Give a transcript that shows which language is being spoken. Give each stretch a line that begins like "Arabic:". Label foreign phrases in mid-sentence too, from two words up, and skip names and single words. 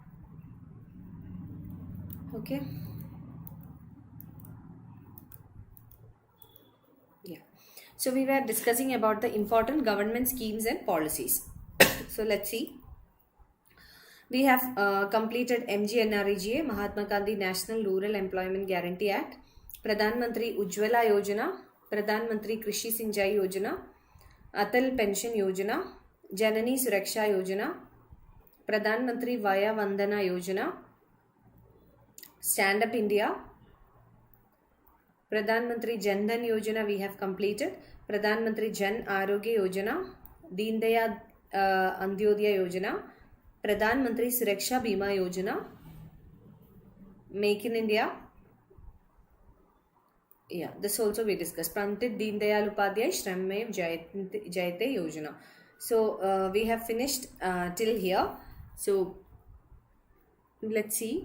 English: Okay. Yeah. So we were discussing about the important government schemes and policies. So let's see. We have completed MGNREGA, Mahatma Gandhi National Rural Employment Guarantee Act, Pradhan Mantri Ujjwala Yojana, Pradhan Mantri Krishi Sinjai Yojana, Atal Pension Yojana, Janani Suraksha Yojana, Pradhan Mantri Vaya Vandana Yojana, Stand Up India, Pradhan Mantri Jan Dhan Yojana we have completed, Pradhan Mantri Jan Arogya Yojana, Deen Dayal Antyodaya Yojana, Pradhan Mantri Suraksha Bima Yojana, Make in India. Yeah, this also we discussed. Pandit Deen Dayal Upadhyay Shrammev Jayate Yojana. So we have finished till here. So let's see.